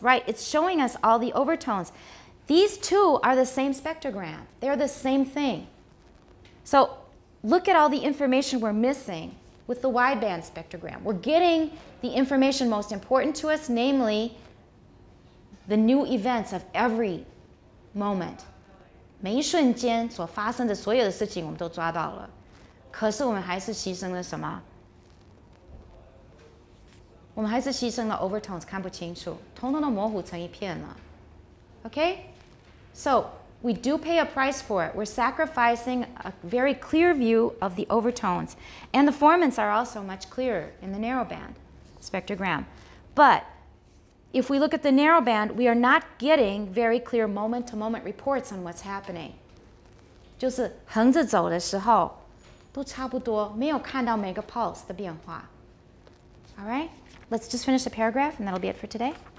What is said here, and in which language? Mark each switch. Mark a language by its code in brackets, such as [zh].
[en] Right, it's showing us all the overtones. These two are the same spectrogram. They're the same thing. So look at all the information we're missing with the wideband spectrogram. We're getting the information most important to us, namely the new events of every moment. [zh] 每一瞬间所发生的所有的事情我们都抓到了，可是我们还是牺牲了什么？我们还是牺牲了 overtones 看不清楚，统统都模糊成一片了。 [en] Okay? So we do pay a price for it. We're sacrificing a very clear view of the overtones. And the formants are also much clearer in the narrowband spectrogram. But if we look at the narrowband, we are not getting very clear moment-to-moment reports on what's happening. [zh] 就是横着走的时候都差不多，没有看到每个 pulse 的变化。 [en] All right? Let's just finish the paragraph and that'll be it for today.